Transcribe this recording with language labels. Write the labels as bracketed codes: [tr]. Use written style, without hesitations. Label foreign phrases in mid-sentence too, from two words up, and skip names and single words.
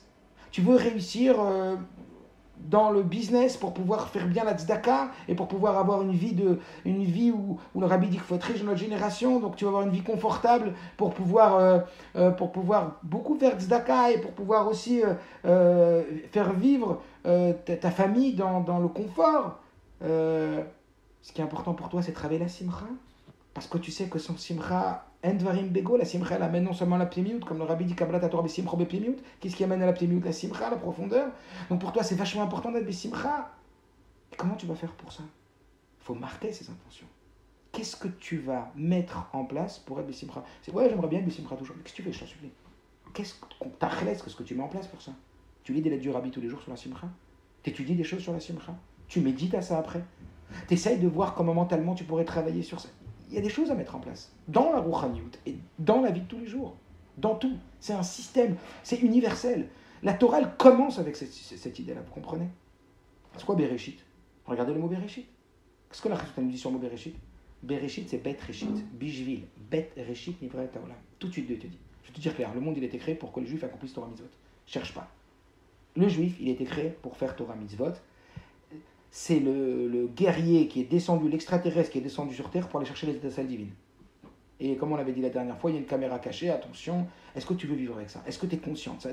[fr] Tu veux réussir dans le business pour pouvoir faire bien la tzedaka et pour pouvoir avoir une vie où le rabbi dit qu'il faut être riche dans notre génération, donc tu vas avoir une vie confortable pour pouvoir beaucoup faire tzedaka et pour pouvoir aussi faire vivre ta famille dans le confort. Ce qui est important pour toi, c'est de travailler la simcha, parce que tu sais que sans simcha, [he] אין דברים בגו, [fr] la simcha elle amène non seulement la plémiout, comme le rabbi dit [he] קבלת התורה בשמחה בפנימיות. [fr] Qu'est-ce qui amène à la plémiout ? La simcha, la profondeur. Donc pour toi, c'est vachement important d'être besimcha. Et comment tu vas faire pour ça ? Il faut marquer ses intentions. Qu'est-ce que tu vas mettre en place pour être besimcha ? C'est ouais, j'aimerais bien être besimcha toujours. Mais qu'est-ce que tu fais ? Je t'en supplie. Qu'est-ce que tu mets en place pour ça ? Tu lis des lettres du rabbi tous les jours sur la simcha ? Tu étudies des choses sur la simcha ? Tu médites à ça après ? Tu essayes de voir comment mentalement tu pourrais travailler sur ça. Il y a des choses à mettre en place dans la rouchaniout et dans la vie de tous les jours. Dans tout. C'est un système, c'est universel. La Torah, elle commence avec cette idée-là, vous comprenez ? C'est quoi Bereshit ? Regardez le mot Bereshit. Qu'est-ce que la Chassidut nous dit sur le mot Bereshit ? [he] Bereshit, c'est בית ראשית, בשביל, בית ראשית, נברא העולם. [fr] Tout de suite, Dieu te dit. Je vais te dire clair, le monde, il a été créé pour que les Juifs accomplissent [he] תורה מצוות. [fr] Cherche pas. Le Juif, il a été créé pour faire [he] תורה מצוות. [fr] C'est le guerrier qui est descendu, l'extraterrestre qui est descendu sur Terre pour aller chercher les étincelles divines. Et comme on l'avait dit la dernière fois, il y a une caméra cachée, attention, est-ce que tu veux vivre avec ça ? Est-ce que tu es conscient de ça ?